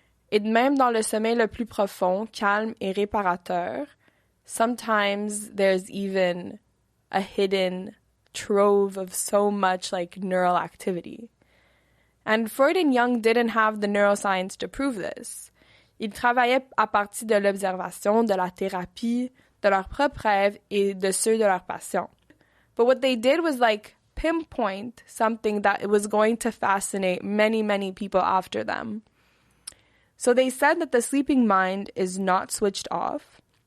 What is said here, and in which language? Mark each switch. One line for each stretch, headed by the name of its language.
French: Et même dans le sommeil le plus profond, calme et réparateur,
English: sometimes there's even a hidden trove of so much like neural activity. And Freud and Jung didn't have the neuroscience to prove this.
French: Ils travaillaient à partir de l'observation, de la thérapie, de leurs propres rêves et de ceux de leurs patients.
English: But what they did was like pinpoint something that it was going to fascinate many, many people after them. So they said that the sleeping mind is not switched off.